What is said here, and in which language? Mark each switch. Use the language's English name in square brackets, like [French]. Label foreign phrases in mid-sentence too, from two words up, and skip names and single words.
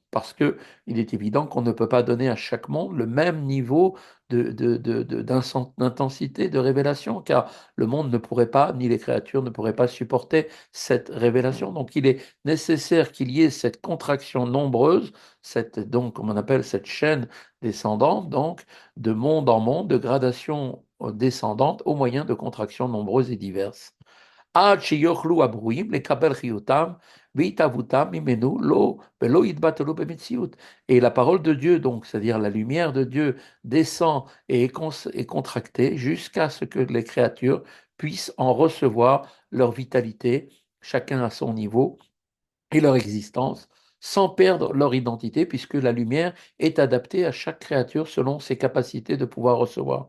[French] Parce que il est évident qu'on ne peut pas donner à chaque monde le même niveau d'intensité, de révélation, car le monde ne pourrait pas, ni les créatures ne pourraient pas supporter cette révélation. Donc il est nécessaire qu'il y ait cette contraction nombreuse, donc, comme on appelle cette chaîne descendante, donc, de monde en monde, de gradation descendante au moyen de contractions nombreuses et diverses. [Hebrew] עד שיוכלו הברואים לקבל חיותם והתהוותם ממנו לא, ולא יתבטלו במציאות. [French] Et la parole de Dieu, donc, c'est-à-dire la lumière de Dieu, descend et est contractée jusqu'à ce que les créatures puissent en recevoir leur vitalité, chacun à son niveau, et leur existence sans perdre leur identité, puisque la lumière est adaptée à chaque créature selon ses capacités de pouvoir recevoir.